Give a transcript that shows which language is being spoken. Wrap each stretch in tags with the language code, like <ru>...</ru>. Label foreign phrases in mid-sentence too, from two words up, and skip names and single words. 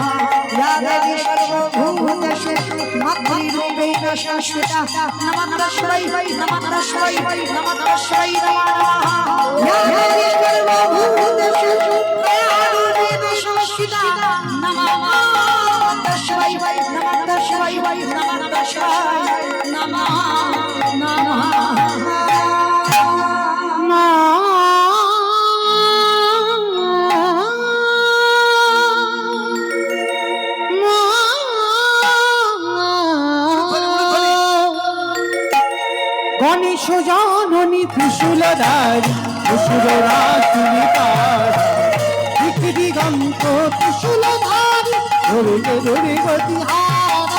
<sa>या देवी सर्वभूतेषु मातृरूपेण संस्थिता नमः तस्मै नमः तस्मै नमः तस्मै नमो नमः। या देवी सर्वभूतेषु दयारूपेण संस्थिता नमः तस्मै नमः तस्मै नमः तस्मै नमः नमः।</sa> <bn>গণেশ জননী ত্রিশূলধারী অসুররাশিনী তারা দিগন্ত ত্রিশূলধারী ধরে ধরে গতিহারা।</bn>